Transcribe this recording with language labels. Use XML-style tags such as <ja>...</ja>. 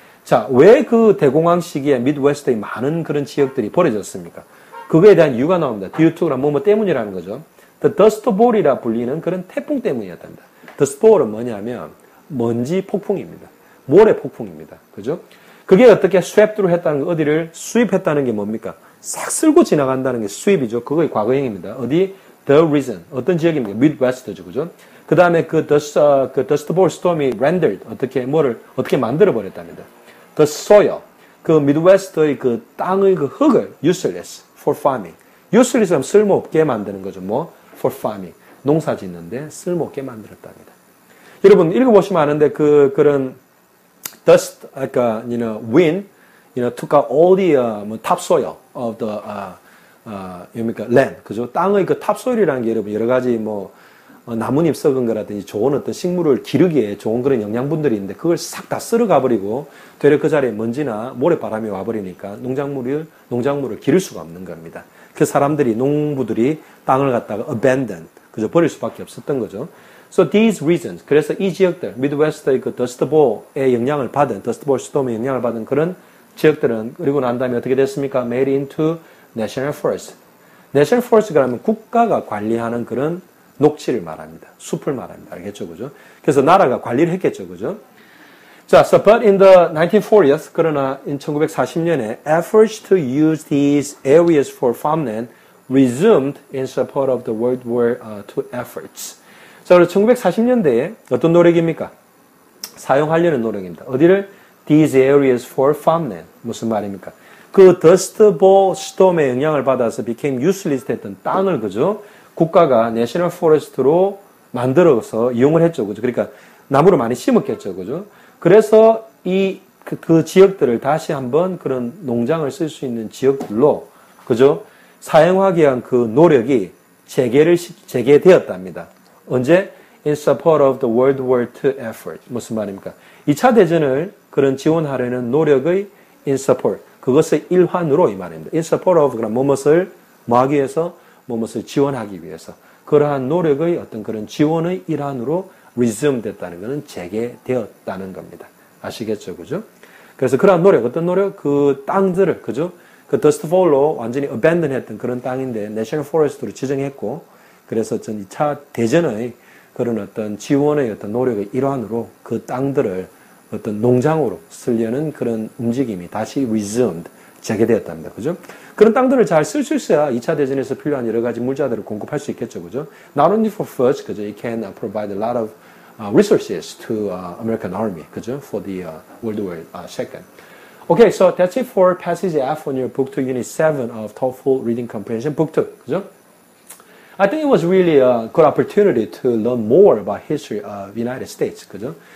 <ko>자, 왜 그 대공황 시기에 미드웨스트의 많은 그런 지역들이 버려졌습니까? 그거에 대한 이유가 나옵니다. due to가 뭐뭐 때문이라는 거죠. The Dust Bowl이라 불리는 그런 태풍 때문이었답니다. Dust Bowl은 뭐냐면 먼지 폭풍입니다. 모래 폭풍입니다. 그죠? 그게 어떻게 swept through 했다는 거, 어디를 수입했다는 게 뭡니까? 싹 쓸고 지나간다는 게 수입이죠. 그거의 과거형입니다. 어디? The region. 어떤 지역입니까? Midwest죠. 그죠? 그 다음에 그 Dust Bowl storm이 rendered. 어떻게 만들어버렸답니다. The soil. 그 Midwest의 그 땅의 그 흙을 useless for farming. useless 하면 쓸모없게 만드는 거죠. 뭐? for farming. 농사 짓는데 쓸모없게 만들었답니다. 여러분, 읽어보시면 아는데 그런</ko> <en>dust, 그러니까, wind, took out all the topsoil of the land.</en> <ko>그죠? 땅의 그 topsoil이라는 게 여러분 여러 가지 나뭇잎 썩은 거라든지 좋은 어떤 식물을 기르기에 좋은 그런 영양분들이 있는데 그걸 싹 다 쓸어가 버리고 되려 그 자리에 먼지나 모래바람이 와버리니까 농작물을 기를 수가 없는 겁니다. 그 사람들이 농부들이 땅을 갖다가 abandon, 그죠? 버릴 수밖에 없었던 거죠.</ko> <en>So these regions,</en> <ko>그래서 이 지역들, 미드웨스트의 그 Dust Bowl의 영향을 받은, Dust Bowl storm의 영향을 받은 그런 지역들은 그리고 난 다음에 어떻게 됐습니까?</ko> <en>Made into National Forest.</en> <ko>National Forest가 하면 국가가 관리하는 그런 녹지를 말합니다. 숲을 말합니다. 알겠죠? 그죠? 그래서 나라가 관리를 했겠죠? 그죠?</ko> <en>자, so but in the 1940s,</en> <ko>그러나 1940년에</ko> <en>efforts to use these areas for farmland resumed in support of the World War II efforts.</en> <ko>자, 그리고 1940년대에 어떤 노력입니까? 사용하려는 노력입니다. 어디를?</ko> <en>These areas for farmland.</en> <ko>무슨 말입니까? 그 Dust Bowl storm의 영향을 받아서</ko> <en>became useless</en> <ko>했던 땅을, 그죠? 국가가 National Forest로 만들어서 이용을 했죠. 그죠? 그러니까 나무를 많이 심었겠죠. 그죠? 그래서 그 지역들을 다시 한번 그런 농장을 쓸 수 있는 지역들로, 그죠? 사용하기 위한 그 노력이 재개되었답니다. 언제?</ko> <en>In support of the World War II effort.</en> <ko>무슨 말입니까? 2차 대전을 그런 지원하려는 노력의 in support. 그것의 일환으로 이 말입니다. in support of 그런 무엇을 뭐하기 위해서? 무엇을 지원하기 위해서. 그러한 노력의 어떤 그런 지원의 일환으로 resume 됐다는 것은 재개되었다는 겁니다. 아시겠죠? 그죠? 그래서 그러한 노력, 어떤 노력? 그 땅들을, 그죠? 그 Dust Bowl로 완전히 abandon 했던 그런 땅인데 National Forest로 지정했고, 그래서 전 2차 대전의 그런 어떤 지원의 어떤 노력의 일환으로 그 땅들을 어떤 농장으로 쓰려는 그런 움직임이 다시 resumed, 재개되었답니다. 그죠? 그런 땅들을 잘 쓸 수 있어야 2차 대전에서 필요한 여러 가지 물자들을 공급할 수 있겠죠. 그죠?</ko> <en>Not only for foods, 그죠? It can provide a lot of resources to American Army, 그죠? For the World War II. Okay, so that's it for passage F on your book 2, unit 7 of TOEFL Reading Comprehension, book 2.</en> <ko>그죠?</ko> <en>I think it was really a good opportunity to learn more about history of the United States, 그죠?</en>